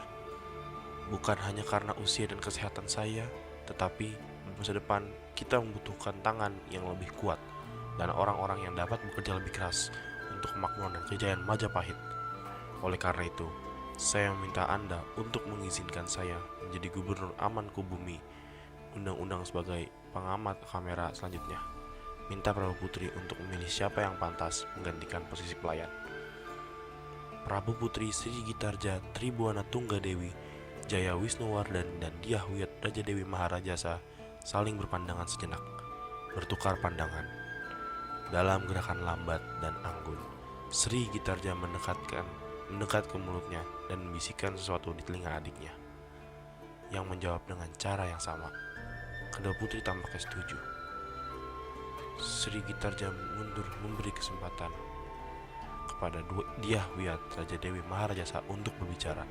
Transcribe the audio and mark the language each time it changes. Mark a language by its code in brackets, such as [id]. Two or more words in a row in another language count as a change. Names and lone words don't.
[id] Bukan hanya karena usia dan kesehatan saya, tetapi masa depan kita membutuhkan tangan yang lebih kuat dan orang-orang yang dapat bekerja lebih keras untuk kemakmuran dan kejayaan Majapahit. Oleh karena itu, saya meminta Anda untuk mengizinkan saya menjadi gubernur Amanku Bumi Undang-Undang sebagai pengamat kamera selanjutnya. Minta Prabu Putri untuk memilih siapa yang pantas menggantikan posisi pelayan. Prabu Putri Sri Gitarja Tribuana Tunggadewi Jaya Wisnuwardhan dan Dyah Huyat Raja Dewi Maharajasa saling berpandangan sejenak, bertukar pandangan. Dalam gerakan lambat dan anggun, Sri Gitarja mendekat ke mulutnya dan membisikkan sesuatu di telinga adiknya, yang menjawab dengan cara yang sama. Kedua putri tampaknya setuju. Sri Gitarja mundur memberi kesempatan kepada Dyah Huyat Raja Dewi Maharajasa untuk berbicara.